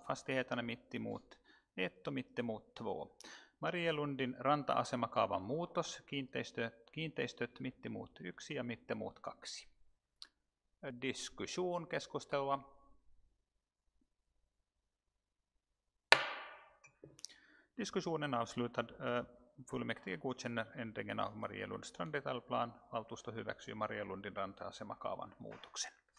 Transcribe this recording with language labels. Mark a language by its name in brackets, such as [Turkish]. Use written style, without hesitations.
[Swedish] Fastigheterna mittemot 1 och mittemot 2. [Finnish] Marielundin ranta-asemakaavan muutos. Kiinteistöt mittemot 1 ja mittemot 2. [Swedish] Diskussion, [Finnish] keskustelua. [Swedish] Diskussionen avslutad. Fullmäktige godkänner ändringen av Marielunds detaljplan. [Finnish] Valtuusto hyväksyy Marielundin ranta-asemakaavan muutoksen.